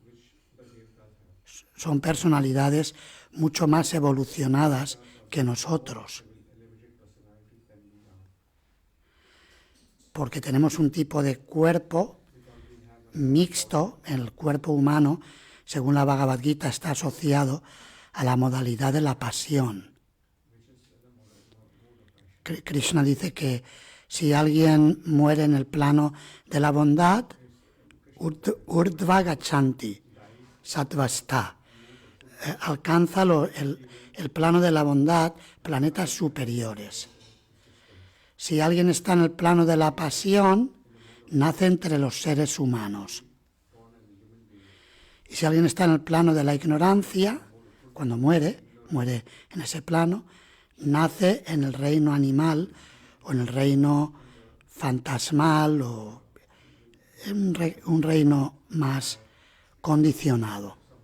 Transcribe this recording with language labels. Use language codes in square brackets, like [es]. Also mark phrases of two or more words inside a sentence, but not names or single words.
[es] Son personalidades mucho más evolucionadas que nosotros, porque tenemos un tipo de cuerpo mixto. El cuerpo humano, según la Bhagavad Gita, está asociado a la modalidad de la pasión. Krishna dice que si alguien muere en el plano de la bondad, [sa] ऊर्ध्व गच्छन्ति, सत्त्वस्था, [es] alcanza el plano de la bondad, planetas superiores. Si alguien está en el plano de la pasión, nace entre los seres humanos. Y si alguien está en el plano de la ignorancia, cuando muere en ese plano, nace en el reino animal o en el reino fantasmal o en un reino más condicionado.